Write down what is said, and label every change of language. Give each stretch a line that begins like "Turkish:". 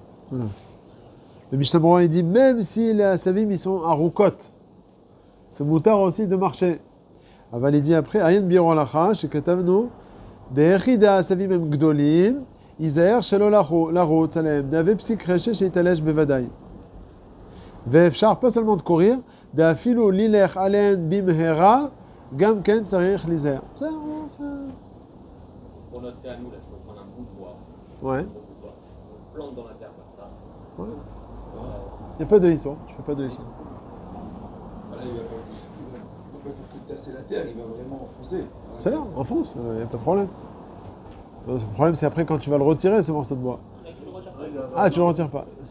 French: Voilà. Le Mishnah Berurah, il dit, même si les Asavim, ils sont à Roukot, c'est moutard aussi de marcher. Aval, il dit après,
Hebrew: Ayen Biro Alacha, chez Katavno, דאחידה עשבים הם גדולים, ייזהר שלא לרוץ עליהם, דהווה פסיק רשע שיתלש בוודאי. ואפשר
French: pas seulement de courir,
Hebrew: דאפילו לילך עליהן במהרה, גם כן צריך להיזהר. בסדר, זה...
French: Pour notre cas, nous, là, je peux prendre un bout de bois. Ouais. Un bout de bois. Je le plante dans la terre comme ça. Il n'y a pas de histoire, tu fais pas de histoire. Voilà, il va pas faire que tasser la terre, il va vraiment enfoncer. C'est là, enfonce, il n'y a pas de problème. Le problème, c'est après quand tu vas le retirer, ce morceau de bois. Ah, tu le retires pas.